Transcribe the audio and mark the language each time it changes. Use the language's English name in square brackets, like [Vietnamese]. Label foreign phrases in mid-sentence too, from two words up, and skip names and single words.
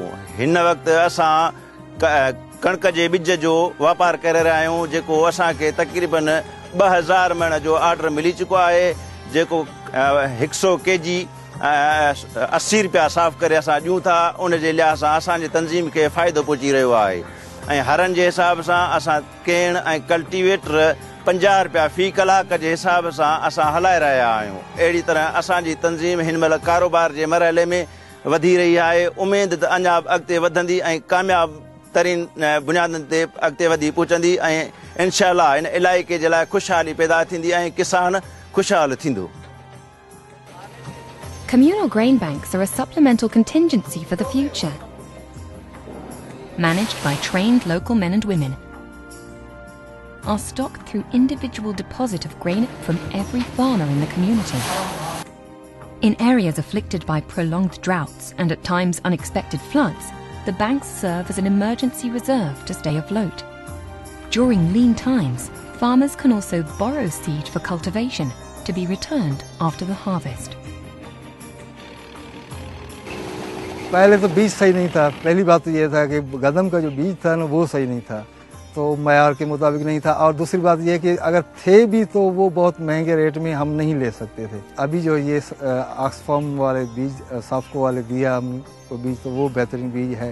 [Sindhi] हिन वक़्तु असां कणिक जे ॿिज जो वापारु करे रहिया आहियूं जेको असांखे तक़रीबन 2000 मण जो ऑर्डर मिली चुको आहे जेको 100 kg 80 रुपया साफ़ करे असां ॾियूं था उन जे लिहाज़ सां असांजे तंज़ीम खे फ़ाइदो पहुची रहियो आहे ऐं हरनि जे हिसाब सां असां केण ऐं कल्टीवेटर 50 रुपया फ़ी कलाक जे हिसाब सां असां हलाए रहिया आहियूं. अहिड़ी तरह असांजी तंज़ीम हिन महिल कारोबार जे मरहले में वधी रही आहे. उमेद त अञा अॻिते वधंदी ऐं कामयाब तरीन बुनियादनि ते अॻिते वधी पहुचंदी ऐं इंशाअल्लाह इन इलाइक़े जे लाइ खुशहाली पैदा थींदी ऐं किसान खुशहाल थींदो. [English] Communal grain banks are a supplemental contingency for the future, managed by trained local men and women, are stocked through individual deposit of grain from every farmer in the community. In areas afflicted by prolonged droughts and at times unexpected floods, the banks serve as an emergency reserve to stay afloat. During lean times, farmers can also borrow seed for cultivation to be returned after the harvest. [Urdu] پہلے تو بیج صحیح نہیں تھا. پہلی بات تو یہ تھا کہ گندم کا جو بیج تھا نا وہ صحیح نہیں تھا، تو معیار کے مطابق نہیں تھا. اور دوسری بات یہ کہ اگر تھے بھی تو وہ بہت مہنگے ریٹ میں ہم نہیں لے سکتے تھے. ابھی جو یہ آکسفام والے بیج سافکو والے دیا ہم کو بیج، تو وہ بہترین بیج ہے.